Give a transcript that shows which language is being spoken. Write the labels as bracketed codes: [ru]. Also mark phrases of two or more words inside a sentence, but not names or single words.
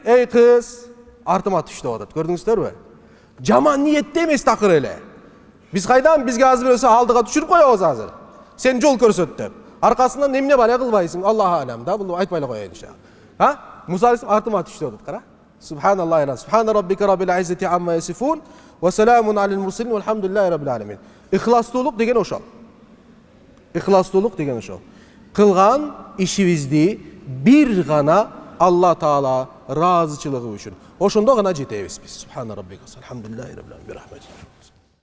[ky] Эй кыз, артыма түш деп атат. Көрдүңүздөрбү? Жаман ниетте эмес такыр эле. Биз кайдан бизге азыр болсо алдыга түшүрүп коебуз азыр. Сен жол көрсөт деп. Аркасынан эмне бар кылбайсың? [ar] الله أعلم [ky] да, буну айтпай эле коеюн иншалла. Муса артыма түш деп атат, кара. [ar] سبحان الله وسبحان ربك رب العزة عما يصفون وسلام على المرسلين والحمد لله رب العالمين. [ky] Ихластуулук деген ошол. Ихластуулук деген ошол. Кылган ишибизди бир гана Алла Таала ыраазычылыгы үчүн. Ошондо гана жетебиз биз. [ar] سبحان ربك الحمد لله رب العالمين.